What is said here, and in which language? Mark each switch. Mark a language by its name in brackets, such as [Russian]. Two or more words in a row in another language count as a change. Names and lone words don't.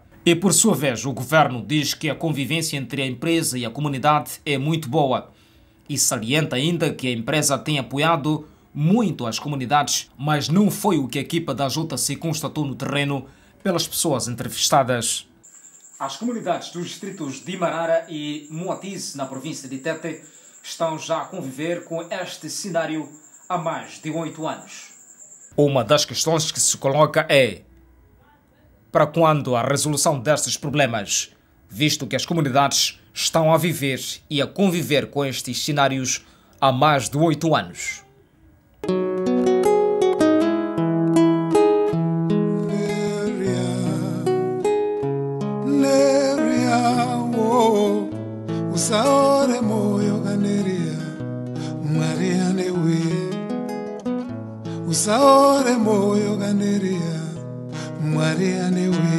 [Portuguese] E por sua vez, o governo diz que a convivência entre a empresa e a comunidade é muito boa e salienta ainda que a empresa tem apoiado muito as comunidades, mas não foi o que a equipa da JC constatou no terreno pelas pessoas entrevistadas. As comunidades dos distritos de Marara e Moatize, na província de Tete, estão já a conviver com este cenário há mais de 8 anos. Uma das questões que se coloca é: para quando a resolução destes problemas, visto que as comunidades estão a viver e a conviver com estes cenários há mais de 8 anos? Usaore moyo ganeria Mariane we Usaore moyo ganeria Mariane